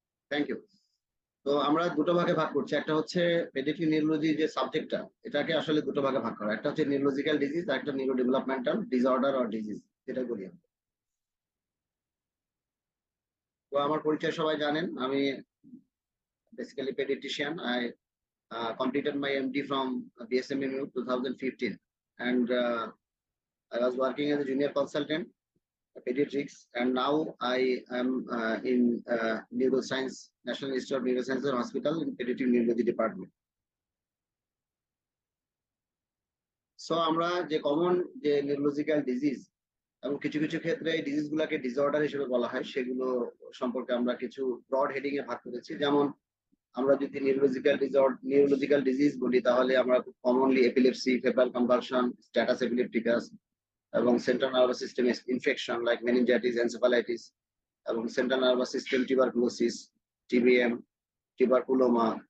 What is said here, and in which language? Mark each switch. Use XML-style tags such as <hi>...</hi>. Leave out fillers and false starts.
<en>Thank you.</en> <bn>তো আমরা দুটো ভাগে ভাগ করছি। একটা হচ্ছে পেডিয়াট্রিক নিউরোলজি যে সাবজেক্টটা, এটাকে আসলে দুটো ভাগে ভাগ করা। একটা হচ্ছে নিউরোলজিক্যাল ডিজিজ আর একটা neuro developmental disorder or disease, যেটা বলি আমরা। তো আমার পরিচয় সবাই জানেন, আমি basically paediatrician.</bn> <en>I completed my MD from BSMMU 2015, and I was working as a junior consultant pediatrics, and now I am in neuroscience, National Institute of Neuroscience Hospital in pediatric neurology department.</en> <bn>So আমরা যে common যে neurological disease এবং কিছু কিছু ক্ষেত্রে এই disease গুলাকে disorder হিসেবে বলা হয়, সেগুলো সম্পর্কে আমরা কিছু ব্রড হেডিং এ ভাগ করেছি। যেমন আমরা যদি নিউরোলজিক্যাল ডিজিজ বলি, তাহলে আমরা commonly epilepsy, febrile convulsion, status epilepticus এবং central nervous system infection like meningitis, encephalitis এবং central nervous system tuberculosis, TBM, টিউবারকুলোমা।</bn>